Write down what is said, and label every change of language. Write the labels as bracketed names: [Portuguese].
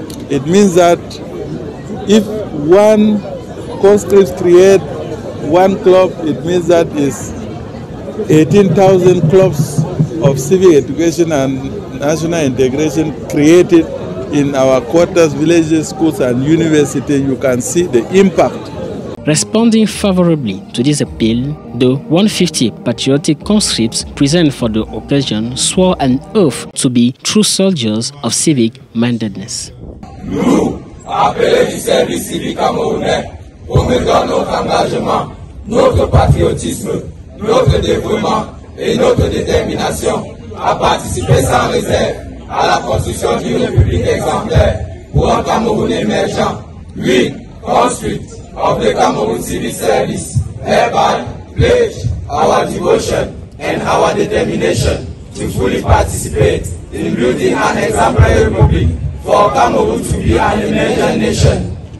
[English] It means that if one conscript creates one club, it means that is 18,000 clubs of civic education and national integration created in our quarters, villages, schools and universities. You can see the impact. Responding favorably to this appeal, the 150 patriotic conscripts present for the occasion swore an oath to be true soldiers of civic mindedness. [French] Appelés du service civique camerounais, promettons notre engagement, notre patriotisme, notre dévouement et notre détermination à participer sans réserve à la construction d'une république exemplaire pour un Cameroun émergent. [English] We, conscripts of the Cameroon Civil Service, hereby pledge our devotion and our determination to fully participate in building an exemplary republic for Cameroon to be an emerging nation.